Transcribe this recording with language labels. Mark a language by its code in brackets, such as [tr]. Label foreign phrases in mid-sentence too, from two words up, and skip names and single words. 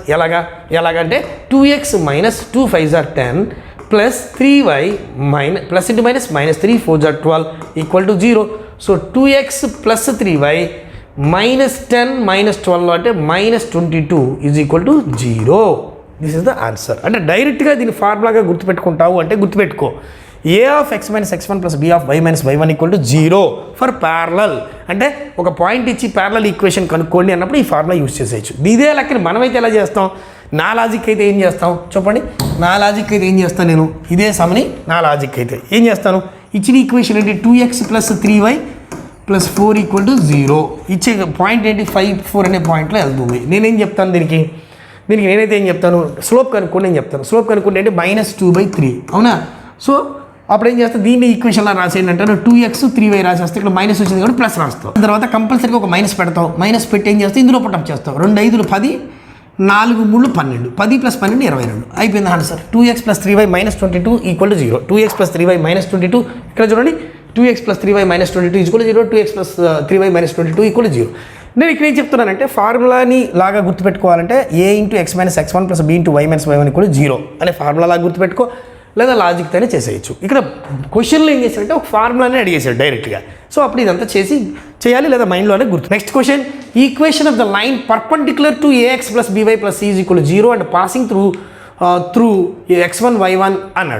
[en] ఎలాగంటే 2x minus 2 5 = 10 plus 3y plus into minus -3 4 = 12 = 0. so 2x plus 3y minus 10 minus 12 అంటే -22 = 0. this is the answer. [te] అంటే డైరెక్ట్గా దీన్ని ఫార్ములాగా గుర్తుపెట్టుకుంటావు అంటే గుర్తుపెట్టుకో, [en] a of x minus x1 plus b of y minus y1 = 0 for parallel. [te] అంటే ఒక పాయింట్ ఇచ్చి [en] parallel equation [te] కనుక్కోండి అన్నప్పుడు ఈ [en] formula use [te] చేసేయచ్చు. ఇదే లెక్కని మనమైతే ఎలా చేస్తాం, నా లాజిక్ అయితే ఏం చేస్తాం చెప్పండి. నా లాజిక్ అయితే ఏం చేస్తాను నేను, ఇదే సమని నా లాజిక్ అయితే ఏం చేస్తాను, ఇచ్చిన ఈక్వేషన్ ఏంటి [en] 2x + 3y + 4 = 0. [te] ఇచ్చే పాయింట్ ఏంటి 5, 4 అనే పాయింట్లో వెళ్తుంది. నేనేం చెప్తాను దీనికి నేనైతే ఏం చెప్తాను, స్లోప్ కనుక్కోండి నేను చెప్తాను. స్లోప్ కనుక్కోండి అంటే -2/3 అవునా. సో అప్పుడు ఏం చేస్తాను, దీన్ని ఈక్వేషన్లో రాసేయండి అంటే 2x 3y రాసేస్తే ఇక్కడ మైనస్ వచ్చింది కాబట్టి ప్లస్ రాస్తావు. తర్వాత కంపల్సరీగా ఒక మైనస్ పెడతావు. మైనస్ పెట్టి ఏం చేస్తావు, ఇందులో పుట్టప్ చేస్తావు. 2 5 10 4 3 12 10 + 12 22 అయిపోయింది ఆన్సర్. [en] 2x + 3y - 22 = 0. 2x + 3y - 22 [te] ఇక్కడ చూడండి, [en] 2x + 3y - 22 = 0. 2x + 3y - 22 = 0. [te] నేను ఇక్కడ ఏం చెప్తున్నానంటే ఫార్ములాని లాగా గుర్తుపెట్టుకోవాలంటే [en] a × x - x1 + b × y - y1 = 0 [te] అనే ఫార్ములా లాగా గుర్తుపెట్టుకో, లేదా లాజిక్తోనే చేసేయచ్చు. ఇక్కడ క్వశ్చన్లో ఏం చేశారంటే ఒక ఫార్ములానే అడిగేశాడు డైరెక్ట్గా. సో అప్పుడు ఇదంతా చేయాలి లేదా మైండ్లోనే గుర్తు. [en] next question, equation of the line perpendicular to ax + by + c = 0 and passing through x1 y1 అన్నాడు.